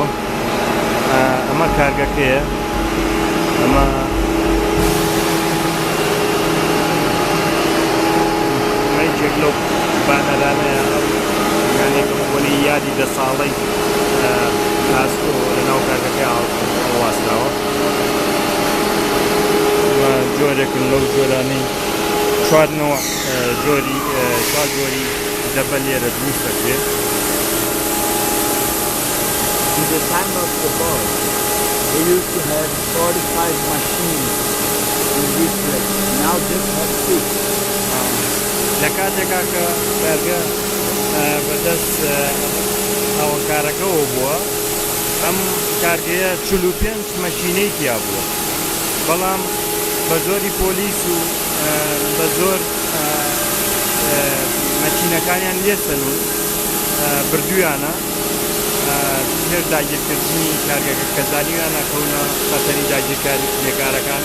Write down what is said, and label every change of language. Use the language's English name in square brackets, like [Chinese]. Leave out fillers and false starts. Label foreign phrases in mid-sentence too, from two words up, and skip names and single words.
[Central Kurdish] ئەمە کارگەکەیە، ئەمە مەیجێک لەو بانەرانەیە یانێکم بۆنی یادی 10 ساڵەی ئاستۆ لە ناو کارگەکەی هەڵواستراوە. جۆرێکن لەو جۆرانەی چوار جۆری دەبە لێرە دروست دەکرێت. [English] In the time of the boy, they used to have 45 machines in this place. Now just have 6. [Central Kurdish] لە کاتێکا کە کارگە بەدەست ئاوەکارەکەەوە بووە، ئەم کارگەیە 45 مەشینەی تیا بووە، بەڵام بە زۆری پۆلیس و بە زۆر مەشینەکانیان لێسەن و بردویانە پێش داگیرکردنی کارگەکە کە زانیویانە کەونە خەتەری داگیرکاری لێکارەکان.